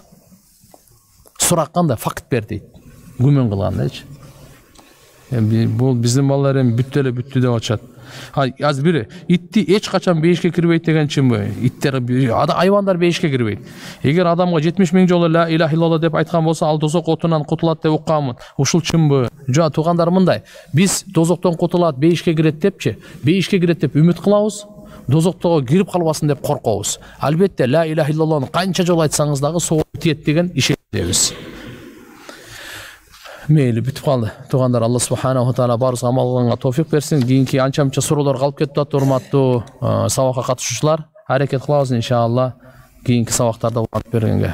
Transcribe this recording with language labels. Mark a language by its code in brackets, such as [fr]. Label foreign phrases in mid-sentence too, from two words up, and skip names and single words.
[ky] Сурак кандай? Факт бер дейт. Күмөн кылгандачы. Бул биздин балдар эми бүттү эле бүттү деп атышат. Азыр бири итти эч качан бейишке кирбейт деген чынбы? Иттер, айвандар бейишке кирбейт. Эгер адамга 70 000 жолу [ar] لا إله إلا الله [ky] деп айткан болсо, ал дозок отунан кутулат деп укканмын. Ушул чынбы? Жок, туугандар, мындай. Биз дозоктон кутулат, бейишке кирет депчи, бейишке кирет деп үмүт кылабыз. Дозоктого кирип калбасын деп коркобуз. Албетте [ar] لا إله إلا الله [ky] канча жолу айтсаңыз дагы соо тиет деген ишенебиз. Мейли бүтүп калды. Туугандар, [ar] الله سبحانه تعالى [ky] баарыбызга амал кылганга товфик берсин. Кийинки анча-мынча суроолор калып кетип атты, урматтуу сабакка катышуучулар. Аракет кылабыз иншалла кийинки сабактарда улантып бергенге.